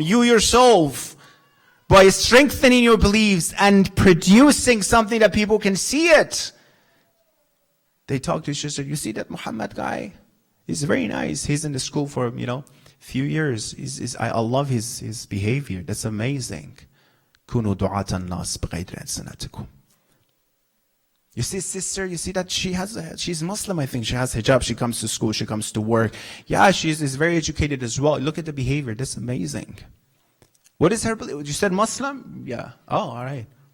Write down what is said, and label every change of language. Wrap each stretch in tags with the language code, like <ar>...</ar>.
<en>You yourself. By strengthening your beliefs and producing something that people can see it. They talk to each other. You see that Muhammad guy? He's very nice. He's in the school for, few years. I love his behavior. That's amazing.</en> <ar>كونوا دعاة الناس بغير ألسنتكم.</ar> <en>You see, sister, you see that she's Muslim, I think. She has hijab, she comes to school, she comes to work. Yeah, is very educated as well. Look at the behavior, that's amazing. What is her belief? You said Muslim? Yeah. Oh, all right.</en>